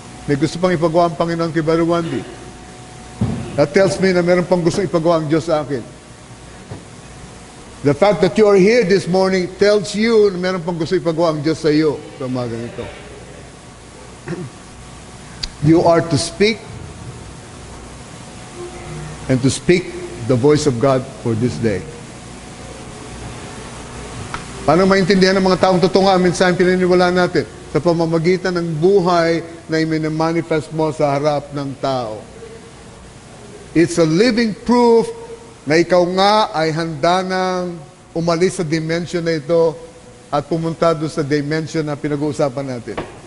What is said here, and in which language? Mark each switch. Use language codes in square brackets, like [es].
[tl] May gusto pang ipagawa ang Panginoon kay Brother Wandy. [en] That tells me [tl] na meron pang gusto ipagawa ang Diyos sa akin. [en] The fact that you are here this morning tells you [tl] na meron pang gusto ipagawa ang Diyos sa iyo sa umagang ito. [en] You are to speak and to speak the voice of God for this day. [tl] Paano maintindihan ng mga taong totoo nga ang mensahe pininiwalaan natin? Sa pamamagitan ng buhay na i-manifest mo sa harap ng tao. [en] It's a living proof [tl] na ikaw nga ay handa nang umalis sa dimension na ito at pumunta doon sa dimension na pinag-uusapan natin.